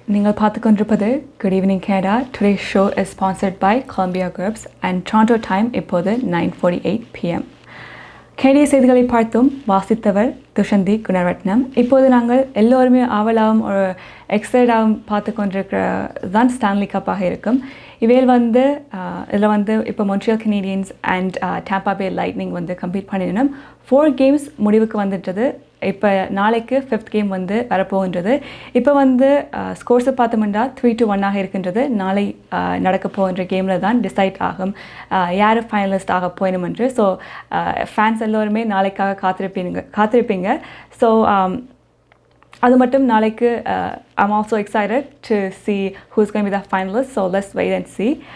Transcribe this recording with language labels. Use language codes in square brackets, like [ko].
[en] நீங்கள் பார்த்துக்கொண்டிருப்பது Good Evening Canada. Today's show is sponsored by Golumbia Group and Toronto time இப்போது 9:48 p.m. [ta] கனடிய செய்திகளை பார்த்தும் வாசித்தவர் துஷந்தி குணரட்னம். இப்போது நாங்கள் எல்லோருமே ஆவலாகவும் ஒரு எக்ஸைட்டாகவும் பார்த்து கொண்டிருக்கிற தான் ஸ்டான்லி கப்பாக இருக்கும். இதில் வந்து இப்போ Montreal Canadians and டேம்பா pay lightning வந்து கம்ப்ளீட் பண்ணிடணும். 4 games முடிவுக்கு வந்துட்டது. இப்போ நாளைக்கு 5th game வந்து வரப்போகின்றது. இப்போ வந்து ஸ்கோர்ஸை பார்த்தோம்னா 3-1 இருக்கின்றது. நாளை நடக்க போகின்ற கேமில் தான் டிசைட் ஆகும் யார் ஃபைனலிஸ்ட் ஆக போயணும் என்று. ஸோ ஃபேன்ஸ் எல்லோருமே நாளைக்காக காத்திருப்பீங்க. [en] so [ta] அது மட்டும் நாளைக்கு [en] I'm also excited to see who's going to be the finalists. So let's wait and see.